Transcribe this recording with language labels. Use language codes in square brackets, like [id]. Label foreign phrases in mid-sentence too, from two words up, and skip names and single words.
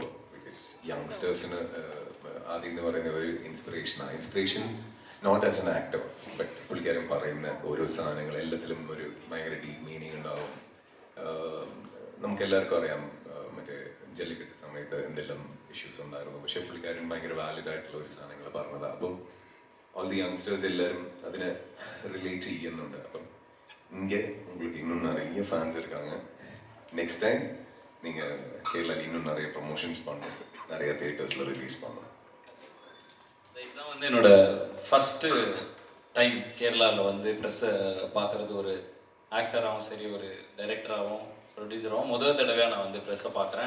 [ml] ബിക്കോസ് യങ്സ്റ്റേഴ്സിന് ആദ്യം എന്ന് പറയുന്ന ഒരു ഇൻസ്പിറേഷൻ [en] not as an actor, [ml] ബട്ട് പുള്ളിക്കാരൻ പറയുന്ന ഓരോ സാധനങ്ങൾ എല്ലാത്തിലും ഒരു ഭയങ്കര [en] deep meaning [ml] ഉണ്ടാവും. നമുക്ക് എല്ലാവർക്കും അറിയാം മറ്റേ ജല്ലിക്കെട്ട് സമയത്ത് എന്തെല്ലാം ഇഷ്യൂസ് ഉണ്ടായിരുന്നു, പക്ഷെ പുള്ളിക്കാരൻ ഭയങ്കര വാലിഡ് ആയിട്ടുള്ള ഒരു സാധനങ്ങൾ പറഞ്ഞതാണ്. അപ്പം [en] all the youngsters [ml] എല്ലാവരും അതിനെ റിലേറ്റ് ചെയ്യുന്നുണ്ട്. [ta] അപ്പം இங்கே உங்களுக்கு இன்னும் நிறைய ஃபேன்ஸ் இருக்காங்க. [en] next time [ta] நீங்கள் கேரளாவில் இன்னும் நிறைய ப்ரொமோஷன்ஸ் பண்ணணும், நிறைய தியேட்டர்ஸில் ரிலீஸ் பண்ணணும். இதுதான் வந்து என்னோட [en] first time [ta] கேரளாவில் வந்து ப்ரெஸ்ஸை பார்க்குறது. ஒரு ஆக்டராகவும் சரி ஒரு டைரக்டராகவும் ப்ரொடியூசராகவும் முதல் தடவையாக நான் வந்து ப்ரெஸ்ஸை பார்க்குறேன்.